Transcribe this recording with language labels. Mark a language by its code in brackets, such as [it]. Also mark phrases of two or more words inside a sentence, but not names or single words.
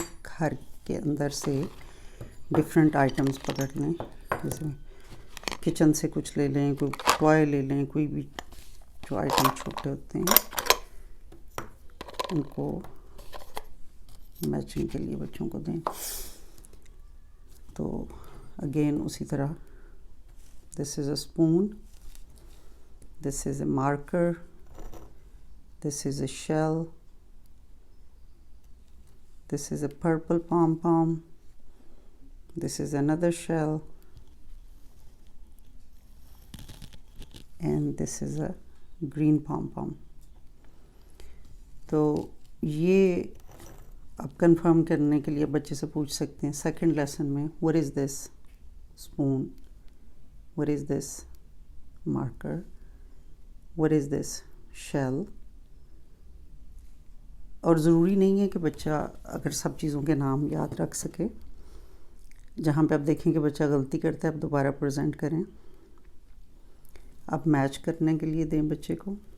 [hi] घर के अंदर से [en] different items [hi] पकड़ लें, जैसे किचन से कुछ ले लें, कोई टॉय ले लें, कोई भी जो आइटम छोटे होते हैं उनको मैचिंग के लिए बच्चों को दें। [en] तो अगेन [hi] उसी तरह, [en] this is a spoon, this is a marker, this is a shell, this is a purple pom-pom, this is another shell, and this is a green pom-pom. [hi] तो ये आप कंफर्म करने के लिए बच्चे से पूछ सकते हैं [en] second lesson [hi] में, [en] what is this spoon, what is this marker, what is this shell। [hi] और ज़रूरी नहीं है कि बच्चा अगर सब चीज़ों के नाम याद रख सके। जहाँ पे आप देखें कि बच्चा गलती करता है, आप दोबारा प्रेजेंट करें, आप मैच करने के लिए दें बच्चे को।